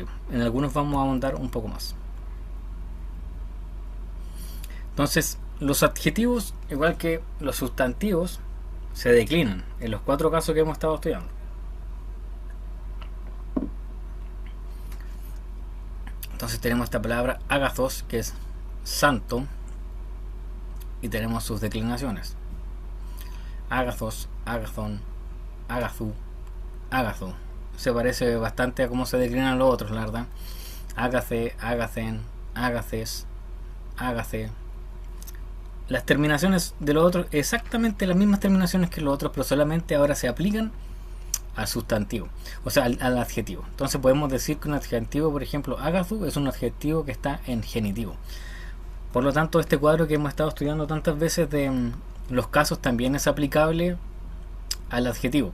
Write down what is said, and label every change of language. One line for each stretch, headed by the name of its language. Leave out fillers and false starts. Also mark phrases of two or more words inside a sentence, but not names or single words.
Spanish: En algunos vamos a ahondar un poco más. Entonces, los adjetivos, igual que los sustantivos, se declinan en los 4 casos que hemos estado estudiando. Entonces tenemos esta palabra agathos, que es santo, y tenemos sus declinaciones.
Greek: ἀγαθός, ἀγαθόν, ἀγαθοῦ, ἀγαθῷ.
Spanish: Se parece bastante a cómo se declinan los otros, la verdad.
Greek: ἀγαθή, ἀγαθήν, ἀγαθῆς, ἀγαθῇ.
Spanish: Las terminaciones de los otros, exactamente las mismas terminaciones que los otros, pero solamente ahora se aplican al sustantivo, o sea, al adjetivo. Entonces podemos decir que un adjetivo, por ejemplo, agathu, es un adjetivo que está en genitivo. Por lo tanto, este cuadro que hemos estado estudiando tantas veces de los casos también es aplicable al adjetivo.